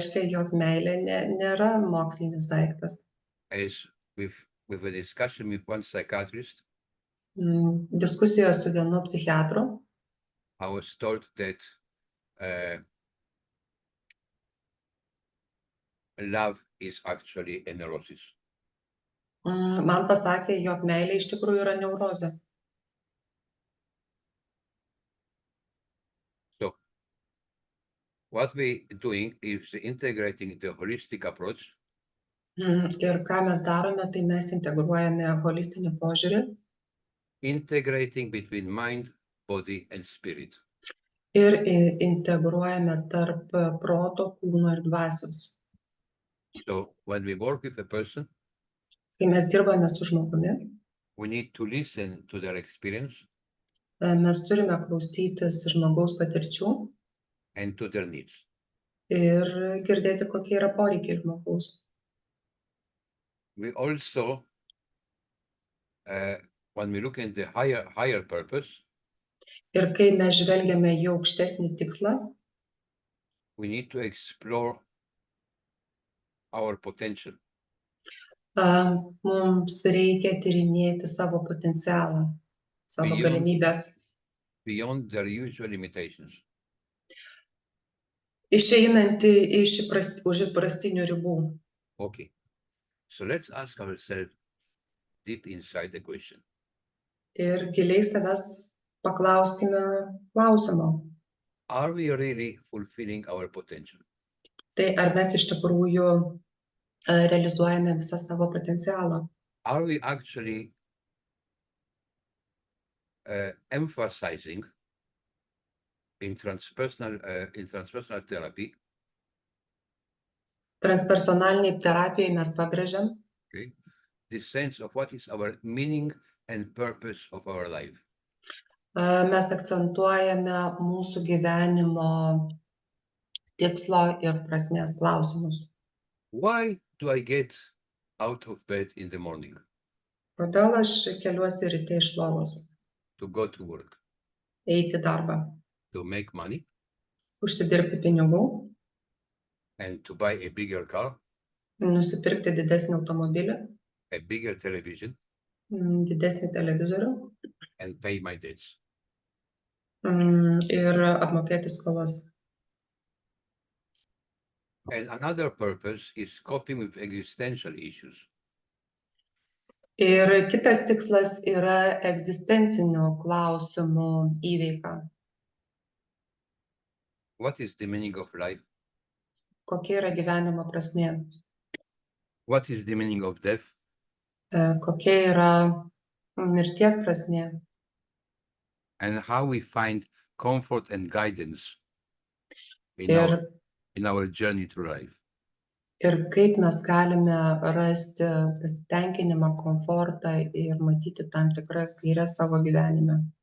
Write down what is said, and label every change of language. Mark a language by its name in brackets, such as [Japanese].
[Lithuanian] jog meilė nėra mokslinis daiktas. [English] as with a discussion with one psychiatrist, [Lithuanian] Diskusijoje su vienu psichiatru [English] I was told that love is actually a neurosis. [Lithuanian] man pasakė, jog meilė iš tikrųjų yra neurozė. [English] So what we doing is integrating the holistic approach [Lithuanian] Ir ką mes darome, tai mes integruojame holistinį požiūrį [English] integrating between mind, body, and spirit. [Lithuanian] ir integruojame tarp proto, kūno ir dvasios. [English] So when we work with a person, [Lithuanian] Kai mes dirbame su žmogumi, [English] we need to listen to their experience [Lithuanian] mes turime klausytis žmogaus patirčių [English] and to their needs. [Lithuanian] ir girdėti, kokie yra poreikiai žmogaus. [English] We also, when we look at the higher purpose, [Lithuanian] Ir kai mes žvelgiame į aukštesnį tikslą, [English] we need to explore our potential [Lithuanian] mums reikia tyrinėti savo potencialą, savo galimybės, [English] beyond their usual limitations. [Lithuanian] išeinantį už įprastinių ribų. [English] Okay, so let's ask ourselves deep inside the question. [Lithuanian] Ir giliai savęs paklauskime klausimo. [English] Are we really fulfilling our potential? [Lithuanian] Tai ar mes iš tikrųjų realizuojame visą savo potencialą? [English] Are we actually emphasizing in transpersonal therapy, [Lithuanian] Transpersonaliniai terapijai mes pabrėžiam, [English] okay, the sense of what is our meaning and purpose of our life? [Lithuanian] mes akcentuojame mūsų gyvenimo tikslo ir prasmės klausimus. [English] Why do I get out of bed in the morning [Lithuanian] Kodėl aš keliuosi ryte iš lovos, [English] to go to work, [Lithuanian] eiti į darbą, [English] to make money [Lithuanian] užsidirbti pinigų, [English] and to buy a bigger car, [Lithuanian] nusipirkti didesnį automobilį, [English] a bigger television, [Lithuanian] didesnį televizorių [English] and pay my debts? [Lithuanian] ir apmokėti skolas. [English] And another purpose is coping with existential issues. [Lithuanian] Ir kitas tikslas yra egzistencinių klausimų įveika. [English] What is the meaning of life? [Lithuanian] Kokia yra gyvenimo prasmė? [English] What is the meaning of death? [Lithuanian] Kokia yra mirties prasmė? [English] And how we find comfort and guidance in [Lithuanian] Ir [English] our journey through life. [Lithuanian] Ir kaip mes galime rasti pasitenkinimą, komfortą ir matyti tam tikras gaires savo gyvenime.